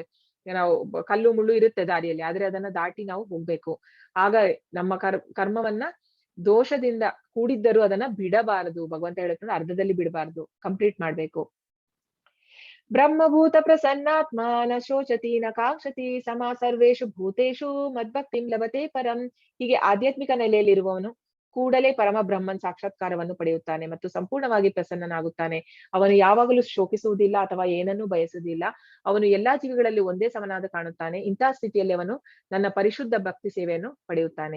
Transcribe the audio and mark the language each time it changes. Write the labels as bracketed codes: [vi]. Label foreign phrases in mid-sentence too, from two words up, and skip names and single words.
[kn] ನಾವು ಕಲ್ಲು ಮುಳ್ಳು ಇರುತ್ತೆ ದಾರಿಯಲ್ಲಿ, ಆದ್ರೆ ಅದನ್ನ ದಾಟಿ ನಾವು ಹೋಗ್ಬೇಕು. ಆಗ ನಮ್ಮ ಕರ್ಮವನ್ನ ದೋಷದಿಂದ ಕೂಡಿದ್ದರೂ ಅದನ್ನ ಬಿಡಬಾರದು. ಭಗವಂತ ಹೇಳುತ್ತೆ ಅರ್ಧದಲ್ಲಿ ಬಿಡಬಾರದು, ಕಂಪ್ಲೀಟ್ ಮಾಡ್ಬೇಕು. [sa] ಬ್ರಹ್ಮಭೂತ ಪ್ರಸನ್ನಾತ್ಮ ನ ಶೋಚತಿ ನ ಕಾಂಕ್ಷತಿ ಸಮ ಸರ್ವೇಶು ಭೂತೇಶು ಮದ್ಭಕ್ತಿಂ ಲಭತೆ ಪರಂ. [kn] ಹೀಗೆ ಆಧ್ಯಾತ್ಮಿಕ ನೆಲೆಯಲ್ಲಿರುವವನು ಕೂಡಲೇ ಪರಮ ಬ್ರಹ್ಮನ್ ಸಾಕ್ಷಾತ್ಕಾರವನ್ನು ಪಡೆಯುತ್ತಾನೆ ಮತ್ತು ಸಂಪೂರ್ಣವಾಗಿ ಪ್ರಸನ್ನನಾಗುತ್ತಾನೆ. ಅವನು ಯಾವಾಗಲೂ ಶೋಕಿಸುವುದಿಲ್ಲ ಅಥವಾ ಏನನ್ನೂ ಬಯಸುವುದಿಲ್ಲ. ಅವನು ಎಲ್ಲಾ ಜೀವಿಗಳಲ್ಲಿ ಒಂದೇ ಸಮನಾದ ಕಾಣುತ್ತಾನೆ. ಇಂತಹ ಸ್ಥಿತಿಯಲ್ಲಿ ಅವನು ನನ್ನ ಪರಿಶುದ್ಧ ಭಕ್ತಿ ಸೇವೆಯನ್ನು ಪಡೆಯುತ್ತಾನೆ.